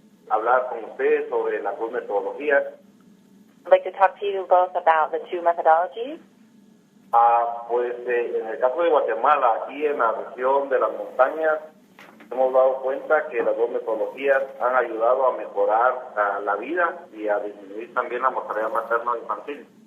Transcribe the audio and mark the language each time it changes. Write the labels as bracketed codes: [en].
[es] Hablar con ustedes sobre las dos metodologías. [en] I'd like to talk to you both about the two methodologies. [es] Pues en el caso de Guatemala, aquí en la región de las montañas, hemos dado cuenta que las dos metodologías han ayudado a mejorar la vida y a disminuir también la mortalidad materna infantil.